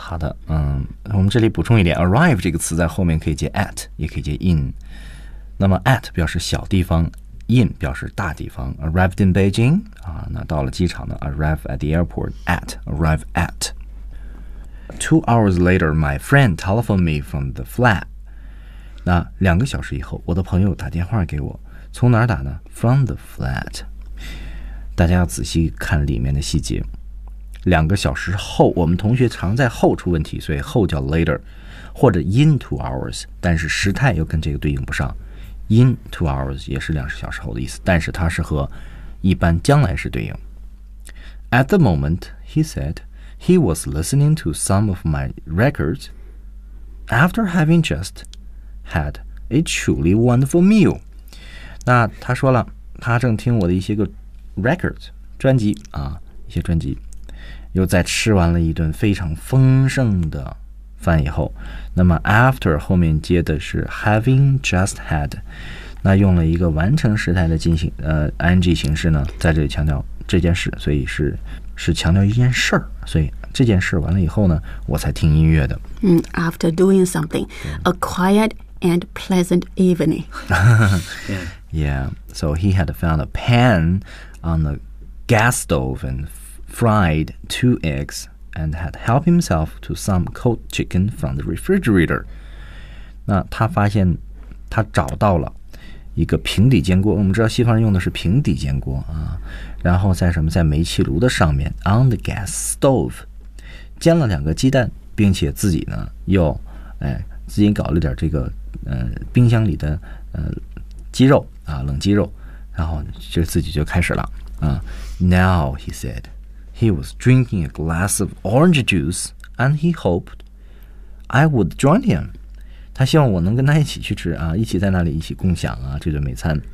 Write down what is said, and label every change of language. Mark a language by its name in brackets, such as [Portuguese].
[Chinese] 好的，我们这里补充一点， arrive 这个词在后面可以接 at， 也可以接 in。那么 at 表示小地方， in 表示大地方。 [English] Arrived in Beijing， [Chinese] 那到了机场呢， [English] arrive at the airport， at， arrive at。 2 hours later, my friend telephoned me from the flat. [Chinese] 那两个小时以后，我的朋友打电话给我。从哪儿打呢？ [English] From the flat. [Chinese] 大家要仔细看里面的细节。两个小时后，我们同学常在后出问题，所以后叫 later, 或者 [English] in 2 hours, [Chinese] 但是时态又跟这个对应不上。 [English] In 2 hours [Chinese] 也是两小时后的意思，但是它是和一般将来时对应。 [English] At the moment, he said,He was listening to some of my records after having just had a truly wonderful meal. [Chinese] 那他说了，他正听我的一些个 records 专辑啊，一些专辑，又在吃完了一顿非常丰盛的饭以后，那么 after 后面接的是 [English] having just had， [Chinese] 那用了一个完成时态的进行ing 形式呢，在这里强调这件事，所以是。是强调一件事儿，所以这件事完了以后呢，我才听音乐的。 [English] After doing something, a quiet and pleasant evening. Yeah, so he had found a pan on the gas stove and fried 2 eggs and had helped himself to some cold chicken from the refrigerator. [Chinese] 那他发现他找到了一个平底煎锅，我们知道西方人用的是平底煎锅啊，然后在什么，在煤气炉的上面 ， [English] on the gas stove， [Chinese] 煎了两个鸡蛋，并且自己呢又，自己搞了点这个冰箱里的鸡肉啊，冷鸡肉，然后就自己就开始了啊。 [English] Now he said he was drinking a glass of orange juice and he hoped I would join him。 [Chinese] 他希望我能跟他一起去吃啊，一起在那里一起共享啊这顿美餐，